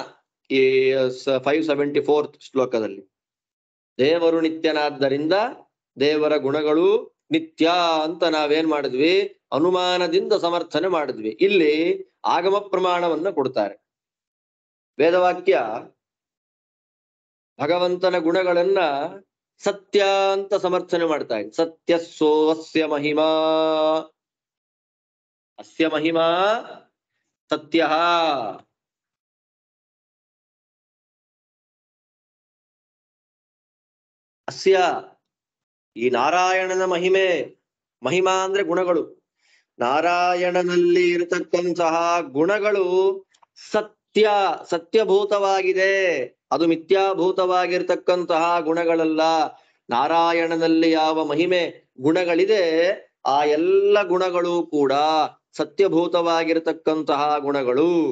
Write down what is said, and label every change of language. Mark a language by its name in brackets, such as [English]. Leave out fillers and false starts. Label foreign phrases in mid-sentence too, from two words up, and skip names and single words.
[Kannada] ಈ 574 ಶ್ಲೋಕದಲ್ಲಿ ದೇವರು ನಿತ್ಯನಾದ್ದರಿಂದ ದೇವರ ಗುಣಗಳು ನಿತ್ಯ ಅಂತ ನಾವೇನ್ ಮಾಡಿದ್ವಿ? ಅನುಮಾನದಿಂದ ಸಮರ್ಥನೆ ಮಾಡಿದ್ವಿ. ಇಲ್ಲಿ ಆಗಮ ಪ್ರಮಾಣವನ್ನ ಕೊಡ್ತಾರೆ. ವೇದವಾಕ್ಯ ಭಗವಂತನ ಗುಣಗಳನ್ನ ಸತ್ಯ ಅಂತ ಸಮರ್ಥನೆ ಮಾಡ್ತಾ ಇದೆ. [Sanskrit] ಸತ್ಯಸ್ಸೋ ಅಸ್ಯ ಮಹಿಮಾ, ಅಸ್ಯ ಮಹಿಮಾ ಸತ್ಯ. [Kannada] ಅಸ್ಯ ಈ ನಾರಾಯಣನ ಮಹಿಮೆ, ಮಹಿಮಾ ಅಂದ್ರೆ ಗುಣಗಳು, ನಾರಾಯಣನಲ್ಲಿ ಇರತಕ್ಕಂತಹ ಗುಣಗಳು ಸತ್ಯ, ಸತ್ಯಭೂತವಾಗಿದೆ. ಅದು ಮಿಥ್ಯಾಭೂತವಾಗಿರ್ತಕ್ಕಂತಹ ಗುಣಗಳಲ್ಲ. ನಾರಾಯಣನಲ್ಲಿ ಯಾವ ಮಹಿಮೆ ಗುಣಗಳಿದೆ ಆ ಎಲ್ಲ ಗುಣಗಳು ಕೂಡ ಸತ್ಯಭೂತವಾಗಿರತಕ್ಕಂತಹ ಗುಣಗಳು.